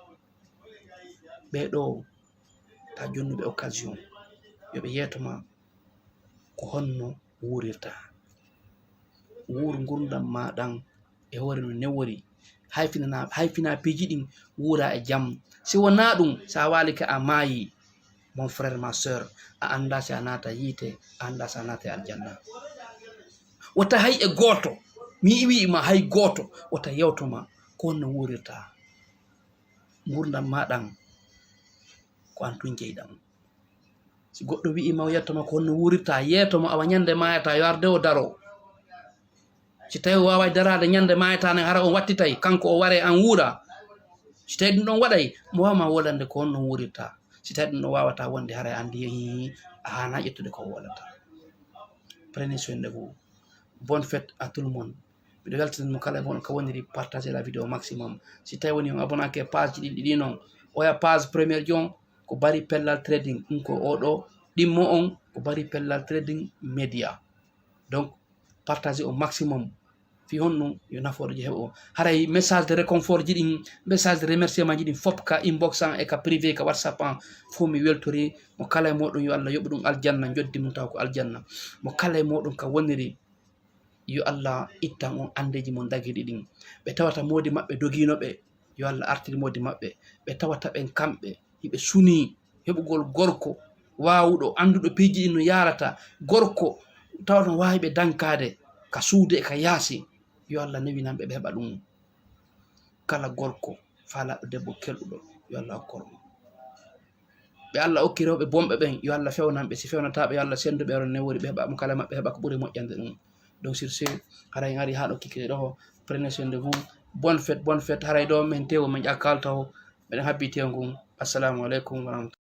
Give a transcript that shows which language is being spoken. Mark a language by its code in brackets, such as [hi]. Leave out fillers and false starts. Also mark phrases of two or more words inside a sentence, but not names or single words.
[ff] ɓeɗo ta jonnuɓe occasion yoɓe yeetoma ko honno wuurirta wuur gurdam maɗan e hoore no newori hayfina piji ɗin wuura e jaam si wona ɗum sa walike a maayi [fr] mon frère ma sœur [ff] a anda si a nata yiite a anda si a nata e aljanna wota hay e goto mi wi'ima hay goto wota yewtoma ko honno wuurirta gurdam maɗan ko an tun jeyɗam si goɗɗo wi'ima o yettoma ko honno wuurirta yeetomo awa ñande mayata yo arde o daro si tawi o wawa darade ñande mayata nen hara on wattitay kanko o ware an wuura si tawi ɗum ɗon waɗay mo wawma wolande ko honno wuurirta si tawi ɗum ɗon wawata wonde hara andi a hana ƴettude ko wolata [fr] prenez soin de vous bonne fête à tout le monde [ff] mbiɗo weltanimo kala mon ko woniri [fr] partager la vidéo maximum [ff] si tawi woni on abonnake e page ɗiɗi ɗi noon oya [fr] page premiére [ff] jon ko bari pellal trading ɗum ko oɗo ɗimmo on ko bari pellal trading média [fr] donc partagez au maximum [ff] fi honno yo nafoore je heɓa o haray [fr] message de réconfort [ff] ji ɗin [fr] message de remerciement [ff] ji ɗin fop ka inbox an e ka privé ka whatsapp an fo mi weltori mo kala e moɗon yo Allah yoɓu ɗum aljanna joddi mum taw ko aljanna mo kala e moɗon ka woniri yo Allah ittan on andeji mon dagiɗi ɗin ɓe tawata modi maɓɓe doginoɓe yo Allah artir modi maɓɓe ɓe tawata ɓen kamɓe hiɓe suni heɓugol gorko wawuɗo anduɗo piiji ɗin no yarata gorko tawata no wawi ɓe dankade ka suude e ka yaasi yo Allah newinanɓe ɓe heɓa ɗum kala gorko falaɗo debbo kelɗuɗo yo Allah hokkormo ɓe Allah hokki rewɓe bomɓe ɓen yo Allah fewnanɓe si fewnataɓe yo Allah senduɓe ero newori ɓe heɓa mo kala maɓɓe heɓa ko ɓuuri moƴƴande ɗum [fr] donc sur ce [ff] haray en ari ha ɗo kikiɗe ɗo [fr] prenez soin de vous bonne fête [ff] haray ɗo min tewo min ƴakkalta o meɗen habbi tew ngun [ar] السلام عليكم ورحمة الله